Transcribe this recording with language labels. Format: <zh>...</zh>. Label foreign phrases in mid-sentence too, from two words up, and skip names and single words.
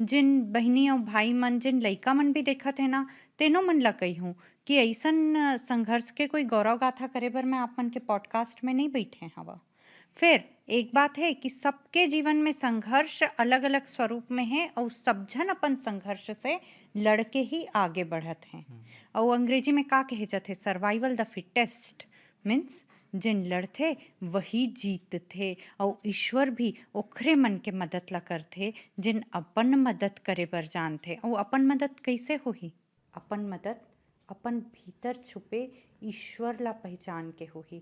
<hne>जिन बहिनी और भाई मन जिन लइका मन भी देखत हे ना, तेनो मन ला कहिहूँ कि अइसन संघर्ष के कोई गौरव गाथा करे बर मैं आप मन के पॉडकास्ट में नहीं बइठे हव। फिर एक बात है कि सबके जीवन में संघर्ष अलग-अलग स्वरूप में है और सब झन अपन संघर्ष से लड़ के ही आगे बढ़त हैं। और अंग्रेजी में का कहे जाथे,</hne> <en>survival the fittest</en> <hne>मीन्स जिन लड़थे वही जीतथे। और ईश्वर भी ओखरे मन के मदद ला करथे जिन अपन मदद करे बर जानथे। और अपन मदद कैसे होही? अपन मदद अपन भीतर छुपे ईश्वर ला पहचान के होही।</hne>